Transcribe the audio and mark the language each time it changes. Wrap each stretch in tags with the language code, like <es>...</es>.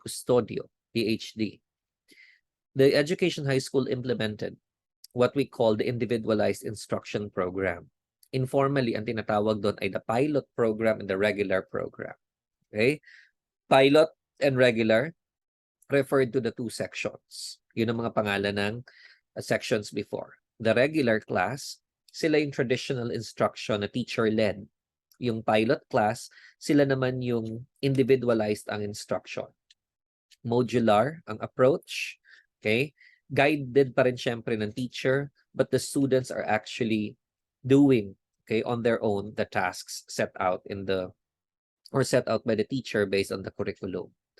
<en>Custodio, PhD. The Education High School implemented what we call the Individualized Instruction Program. Informally,</en> <tl>ang tinatawag doon ay</tl> <en>the pilot program and the regular program. Okay? Pilot and regular referred to the two sections.</en> <tl>Yun ang mga pangalan ng sections before.</tl> <en>The regular class, sila yung traditional instruction na teacher-led.</en> <tl>Yung pilot class, sila naman yung individualized ang instruction. Modular ang approach.</tl> <en>Okay? Guided pa rin syempre ng teacher, but the students are actually doing, okay, on their own the tasks set out set out by the teacher based on the curriculum.</en>